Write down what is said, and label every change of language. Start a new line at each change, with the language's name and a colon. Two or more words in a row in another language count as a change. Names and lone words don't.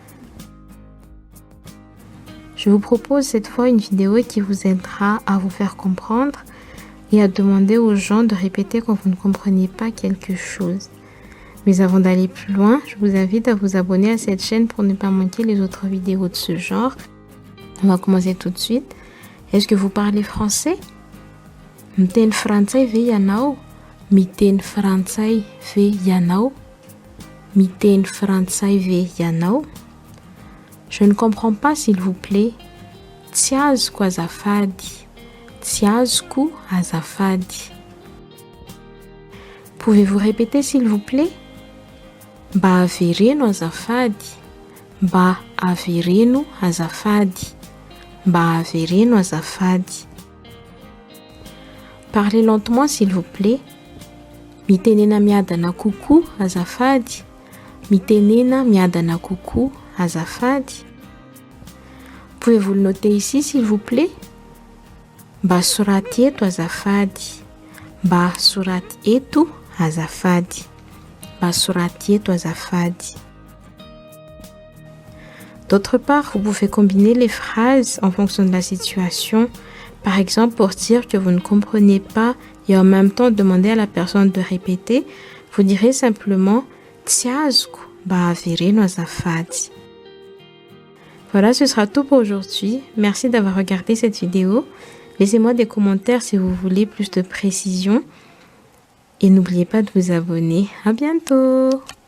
French: Je vous propose cette fois une vidéo qui vous aidera à vous faire comprendre et à demander aux gens de répéter quand vous ne comprenez pas quelque chose. Mais avant d'aller plus loin, je vous invite à vous abonner à cette chaîne pour ne pas manquer les autres vidéos de ce genre. On va commencer tout de suite. Est-ce que vous parlez français?
Malagasy: Miteny frantsay ve ianao? Miteny frantsay ve ianao? Miteny frantsay ve ianao?
French: Je ne comprends pas s'il vous plaît.
Malagasy: Tsy azoko azafady. Tsy azoko azafady.
French: Pouvez-vous répéter s'il vous plaît?
Malagasy: Mba avereno azafady. Mba avereno azafady. Mba avereno azafady.
French: Parlez lentement s'il vous plaît.
Malagasy: Mitenena miadana kokoa azafady. Mitenena miadana kokoa azafady.
French: Pouvez-vous le noter ici s'il vous plaît?
Malagasy: Mba soraty eto azafady. Mba soraty eto azafady. Mba soraty eto azafady.
French: D'autre part, vous pouvez combiner les phrases en fonction de la situation. Par exemple, pour dire que vous ne comprenez pas et en même temps demander à la personne de répéter, vous direz simplement
Malagasy: Tsy azoko mba avereno azafady.
French: Voilà, ce sera tout pour aujourd'hui. Merci d'avoir regardé cette vidéo. Laissez-moi des commentaires si vous voulez plus de précision. Et n'oubliez pas de vous abonner. À bientôt!